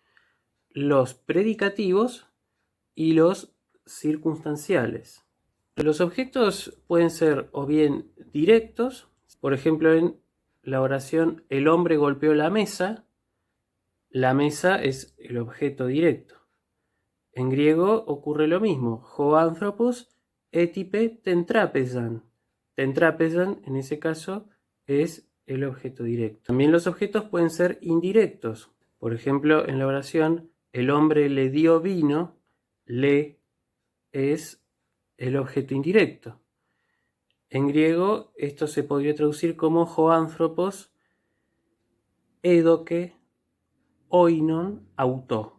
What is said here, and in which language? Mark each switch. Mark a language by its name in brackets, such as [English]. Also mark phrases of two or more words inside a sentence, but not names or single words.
[Spanish] Los predicativos y los circunstanciales. Los objetos pueden ser o bien directos, por ejemplo en la oración el hombre golpeó la mesa es el objeto directo. En griego ocurre lo mismo, [Greek] ὁ ἄνθρωπος ἔτυπε τὴν τράπεζαν. [Spanish] Tentrapesan en ese caso es el objeto directo. También los objetos pueden ser indirectos. Por ejemplo, en la oración el hombre le dio vino, le es el objeto indirecto. En griego esto se podría traducir como [Greek] ὁ ἄνθρωπος ἔδωκε οἶνον αὐτῷ.